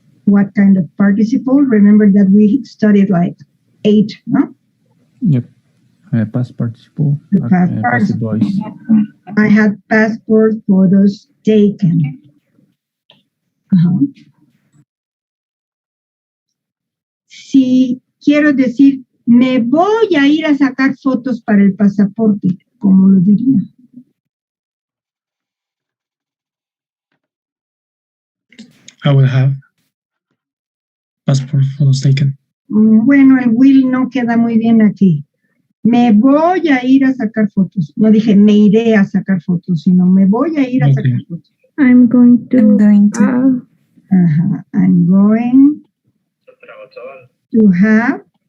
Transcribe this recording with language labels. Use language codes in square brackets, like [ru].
[en] what kind of participle. Remember that we studied like 8, no? Yep. Past participle. The past Passive participle. voice. I had passport photos taken. [es] Si quiero decir, me voy a ir a sacar fotos para el pasaporte, ¿cómo lo diría? [en] I will have passport photos taken. [es] Bueno, el will no queda muy bien aquí. Me voy a ir a sacar fotos. No dije me iré a sacar fotos, sino me voy a ir a sacar fotos. [en] I'm going to. I'm going to have.